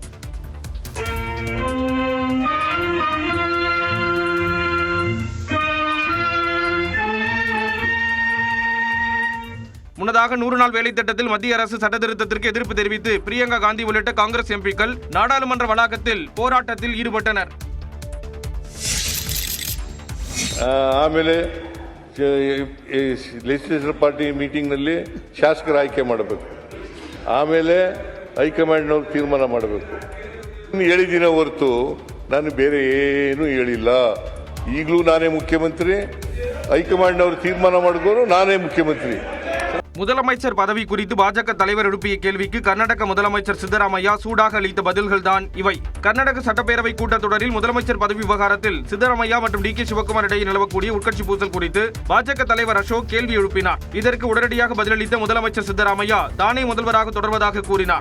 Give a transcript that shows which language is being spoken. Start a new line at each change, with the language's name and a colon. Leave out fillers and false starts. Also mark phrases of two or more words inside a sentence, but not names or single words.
Tamil: முன்னதாக 100 நாள் வேலை திட்டத்தில் மத்திய அரசு சட்டத்திருத்தத்திற்கு எதிர்ப்பு தெரிவித்து பிரியங்கா காந்தி உள்ளிட்ட காங்கிரஸ் எம்பிக்கள் நாடாளுமன்ற வளாகத்தில் போராட்டத்தில் ஈடுபட்டனர்.
Kannada: ಆಮೇಲೆ
English: legislature party
Kannada: ಮೀಟಿಂಗ್ನಲ್ಲಿ ಶಾಸಕರ ಆಯ್ಕೆ ಮಾಡಬೇಕು. ಆಮೇಲೆ ಹೈಕಮಾಂಡ್ನವ್ರು ತೀರ್ಮಾನ ಮಾಡಬೇಕು. ಹೇಳಿದಿನ ಹೊರತು ನಾನು ಬೇರೆ ಏನೂ ಹೇಳಿಲ್ಲ. ಈಗಲೂ ನಾನೇ ಮುಖ್ಯಮಂತ್ರಿ, ಹೈಕಮಾಂಡ್ನವರು ತೀರ್ಮಾನ ಮಾಡಿದ್ರು ನಾನೇ ಮುಖ್ಯಮಂತ್ರಿ.
Tamil: முதலமைச்சர் பதவி குறித்து பாஜக தலைவர் எழுப்பிய கேள்விக்கு கர்நாடக முதலமைச்சர் சித்தராமையா சூடாக அளித்த பதில்கள்தான் இவை. கர்நாடக சட்டப்பேரவை கூட்டத்தொடரில் முதலமைச்சர் பதவி விவகாரத்தில் சித்தராமையா மற்றும் டி.கே. சிவக்குமார் இடையே நிலவக்கூடிய உட்கட்சி பூசல் குறித்து பாஜக தலைவர் அசோக் கேள்வி எழுப்பினார். இதற்கு உடனடியாக பதிலளித்த முதலமைச்சர் சித்தராமையா தானே முதல்வராக தொடர்வதாக கூறினார்.